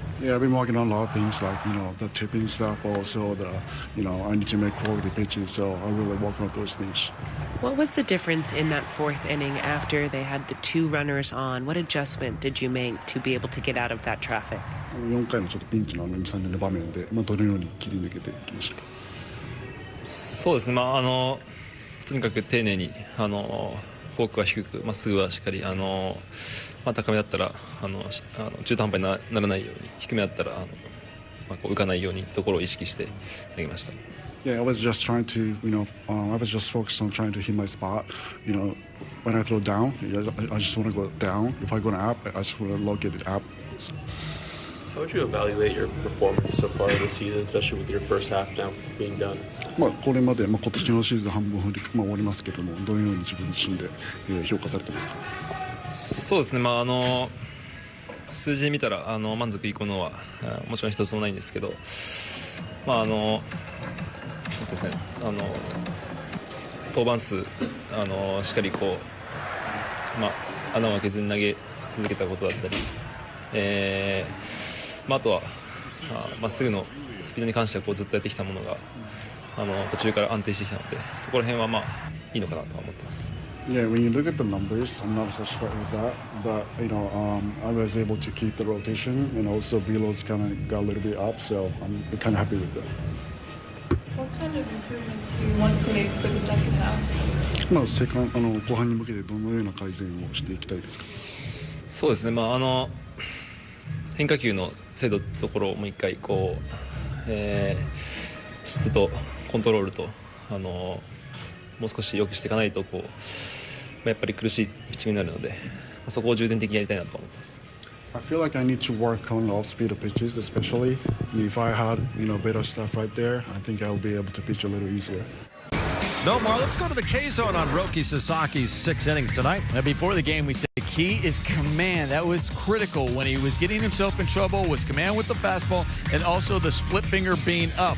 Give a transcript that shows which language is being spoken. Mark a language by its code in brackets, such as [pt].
[en] Yeah, I've been working on a lot of things like, the tipping stuff, also I need to make quality pitches, so I really work on those things. What was the difference in that fourth inning after they had the two runners on? What adjustment did you make to be able to get out of that traffic? [ja] 4回のちょっとピンチの2、3人の場面で、どのように切り抜けていきましたか？そうですね、とにかく丁寧にフォークは低く、まっすぐはしっかり高めだったら中途半端にならないように、低めだったら浮かないようにところを意識して投げました。 [en] Yeah, I was just trying to, I was just focused on trying to hit my spot. When I throw down, I just want to go down. If I go up, I just want to locate it up. So. How would you evaluate your performance so far this season, especially with your first half now being done? [ja] これまで今年のシーズン半分終わりますけども、どのように自分自身で評価されてますか？そうですね、数字で見たら満足いくのはもちろん一つもないんですけど、そうですね、登板数しっかり穴を開けずに投げ続けたことだったり、あとはまっすぐのスピードに関してはずっとやってきたものが途中から安定してきたので、そこら辺はいいのかなとは思ってます。 [en] Yeah, when you look at the numbers, I'm not so sure with that, but I was able to keep the rotation, and also reloads kind of got a little bit up, so I'm kind of happy with that. What kind of improvements do you want to make for the second half? [ja] 後半に向けてどのような改善をしていきたいですか？そうですね、変化球の精度のところをもう一回質とコントロールともう少し良くしていかないとやっぱり苦しいピッチングになるので、そこを重点的にやりたいなと思ってます。 [en] I feel like I need to work on off-speed pitches, especially if I had better stuff right there. I think I'll be able to pitch a little easier. No more. Let's go to the K-zone on Roki Sasaki's 6 innings tonight. Now, before the game, we said the key is command. That was critical when he was getting himself in trouble, was command with the fastball, and also the split finger being up.